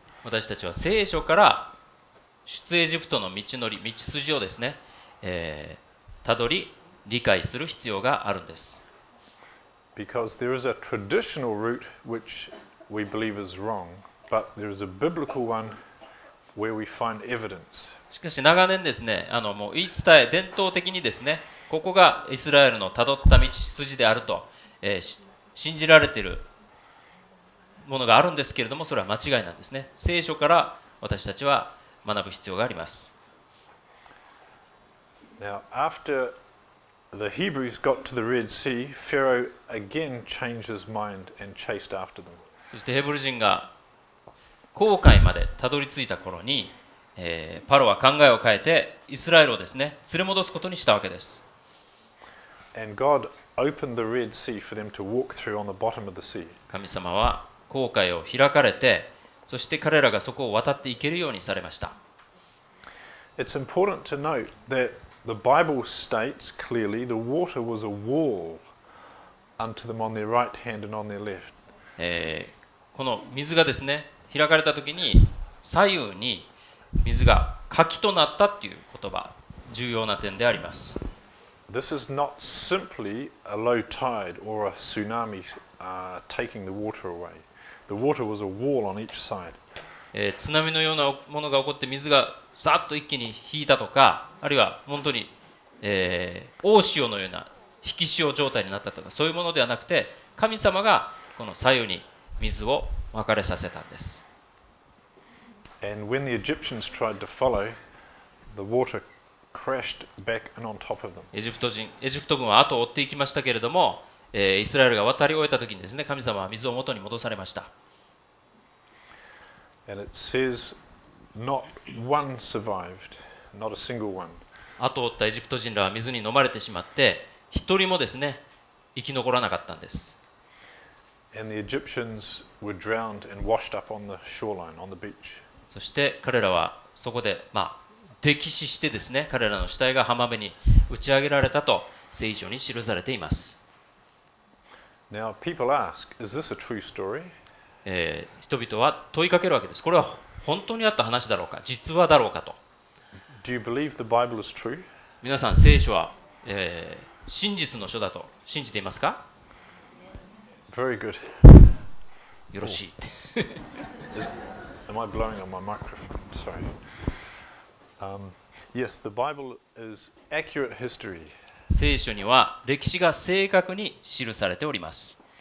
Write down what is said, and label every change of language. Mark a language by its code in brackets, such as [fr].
[ja] 私たちは聖書から出エジプトの道のり、道筋をですね、たどり理解する必要があるんです。 [en] because there is a traditional route which we believe is wrong, but there is a biblical one where we find evidence. [ja] しかし長年ですね、もう言い伝え、伝統的にですね、ここがイスラエルのたどった道筋であると、信じられているものがあるんですけれども、それは間違いなんですね。聖書から私たちは学ぶ必要があります。 [en] Now, after the Hebrews got to the Red Sea, Pharaoh again changed his mind and chased after them. [ja] そしてヘブル人が紅海までたどり着いた頃に、パロは考えを変えてイスラエルをですね、連れ戻すことにしたわけです。 [en] And God opened the Red Sea for them to walk through on the bottom of the sea. [ja] 神様は紅海を開かれて、そして彼らがそこを渡っていけるようにされました。 [en] It's important to note that the Bible states clearly the water was a wall unto them on their right hand and on their left. [ja] この水がですね、開かれたときに左右に水が滝となったという言葉、重要な点であります。 [en] This is not simply a low tide or a tsunami taking the water away. The water was a wall on each side. [ja] 津波のようなものが起こって水がさっと一気に引いたとか、あるいは本当に、大潮のような引き潮状態になったとか、そういうものではなくて、神様がこの左右に水を分かれさせたんです。 [en] And when the Egyptians tried to follow, the water crashed back and on top of them. [ja] エジプト軍は後を追っていきましたけれども、イスラエルが渡り終えたときにですね、神様は水を元に戻されました。 [en] And it says not one survived, not a single one. [ja] 後を追ったエジプト人らは水に飲まれてしまって、一人もですね、生き残らなかったんです。 [en] And the Egyptians were drowned and washed up on the shoreline, on the beach. [ja] そして彼らはそこで、溺死してですね、彼らの死体が浜辺に打ち上げられたと聖書に記されています。 [en] Now people ask, is this a true story? [ja] 人々は問いかけるわけです。これは本当にあった話だろうか、実話だろうかと。 [en] Do you believe the Bible is true? [ja] 皆さん、聖書は、真実の書だと信じていますか？ [en] Very good. [ja] よろしい。 [en] Am I blowing on my microphone? Sorry. Yes, the Bible is accurate history. [ja] 聖書には歴史が正確に記されております。